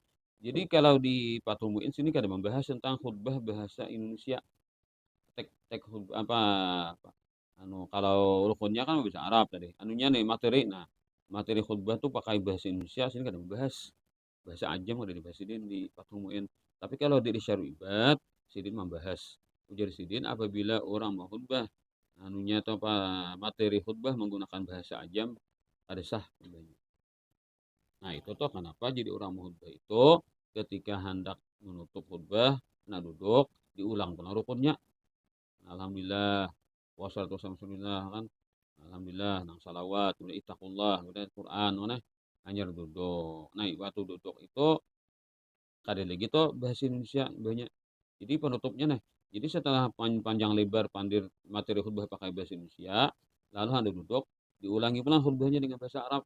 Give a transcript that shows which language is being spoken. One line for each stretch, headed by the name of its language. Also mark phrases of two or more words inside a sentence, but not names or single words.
Indonesian: Jadi kalau di Fathul Mu'in sini kan ada membahas tentang khutbah bahasa Indonesia. Tek apa kalau rukunnya kan bisa Arab tadi. Anunya nih materi. Nah, materi khutbah tuh pakai bahasa Indonesia sini kan ada membahas bahasa Ajam ada dibahas di Fathul Mu'in. Tapi kalau di Irsyad Ibad Sidin membahas ujar Sidin apabila orang mau khutbah anunya atau apa materi khutbah menggunakan bahasa Ajam ada sah khutbahnya. Nah itu tuh kenapa jadi orang mau khutbah itu ketika hendak menutup khutbah nah duduk diulang pun rukunnya.
Arabic: الحمد لله والصلاة والسلام
Indonesian: kan alhamdulillah nang salawat kemudian ittaqullah kemudian Quran mana hanya duduk. Nah waktu duduk itu kada lagi tuh bahasa Indonesia banyak. Jadi penutupnya nih. Jadi setelah panjang lebar pandir materi khutbah pakai bahasa Indonesia, lalu Anda duduk, diulangi pula khutbahnya dengan bahasa Arab.